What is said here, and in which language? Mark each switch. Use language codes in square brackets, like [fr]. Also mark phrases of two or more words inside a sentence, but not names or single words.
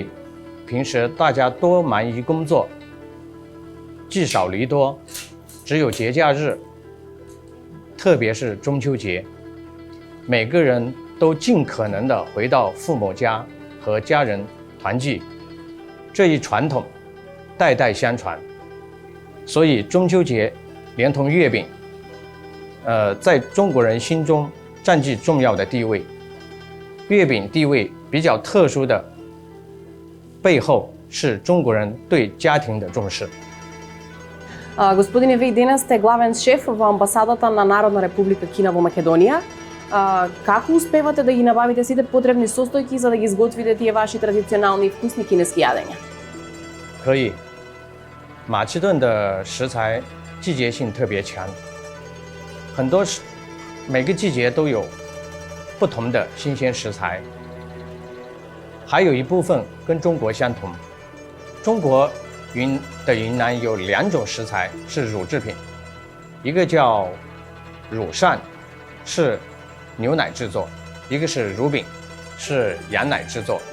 [zh] 平时大家多忙于工作，聚少离多，只有节假日，特别是中秋节，每个人都尽可能的回到父母家和家人团聚，这一传统代代相传，所以中秋节连同月饼，在中国人心中占据重要的地位。月饼地位比较特殊的背后是中国人对家庭的重视。 [mk] Господине, вие денес сте главен шеф во амбасадата на Народна република Кина во Македонија. Како успевате да ги набавите сите потребни состојки за да ги изготвите тие ваши традиционални и вкусни кинески јадења? [zh] 可以，马其顿的食材季节性特别强，每个季节都有不同的新鲜食材，还有一部分跟中国相同。中国云南有2种食材是乳制品，一个叫乳扇，是牛奶制作；一个是乳饼，是羊奶制作。